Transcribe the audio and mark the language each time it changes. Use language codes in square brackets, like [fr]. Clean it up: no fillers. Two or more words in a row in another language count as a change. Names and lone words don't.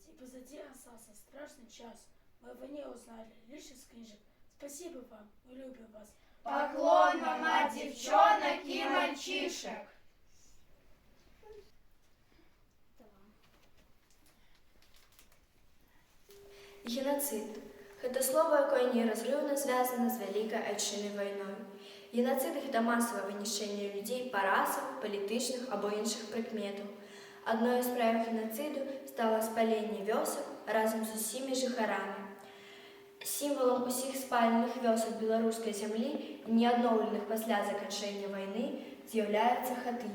[ru] И позади остался страшный час. Мы о войне узнали лишь из книжек. Спасибо вам, мы любим вас. Поклон вам от девчонок и мальчишек. [be] Геноцид – гэта слово, якое неразрыўна звязана з Вялікай Айчыннай вайной. Геноцид – гэта масавае вынішчэнне людзей па расах, палітычных або іншых прыкметаў. Адной з праяў геноциду стала спаленне вёсак разам з усімі жыхарамі. Сімвалам усіх спаленых вёсак беларускай зямлі, не адноўленых пасля заканчэння вайны, з'яўляецца хатынь.